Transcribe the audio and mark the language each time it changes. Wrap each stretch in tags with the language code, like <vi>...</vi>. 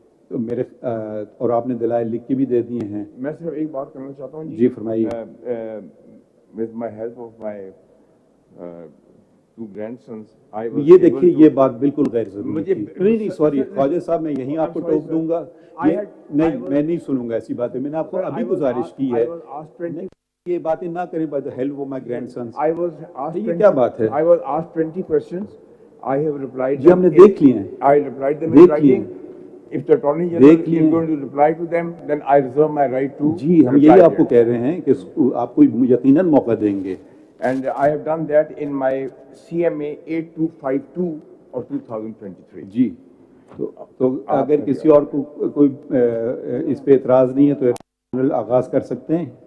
<ur>تو میرے اور آپ نے دلائل لکھ کے بھی دے دیے ہیں. میں صرف ایک بات کرنا چاہتا ہوں. جی فرمائیے.</ur> <en>with my help of my two grandsons,</en> <ur>یہ دیکھیے یہ بات بالکل غیر ضروری تھی. نہیں سوری خواجہ صاحب, میں یہیں آپ کو ٹوک دوں گا. نہیں میں نہیں سنوں گا ایسی باتیں. میں نے آپ کو ابھی گزارش کی ہے یہ باتیں نہ کریں.</ur> <en>by the help of my grandsons.</en> <ur>یہ کیا بات ہے؟</ur> <en>I was asked 20 questions. I have replied.</en> <ur>جی ہم نے دیکھ لیے ہیں.</ur> <en>I replied them in writing. If the Attorney General is going to reply to them, then I reserve my right to.</en> <ur>جی ہم یہی آپ کو کہہ رہے ہیں کہ آپ کو یقیناً موقع دیں گے.</ur> <en>And I have done that in my CMA 8252 of 2023.</en> <ur>جی تو اگر کسی اور کو کوئی اس پہ اعتراض نہیں ہے تو جنرل آغاز کر سکتے ہیں.</ur>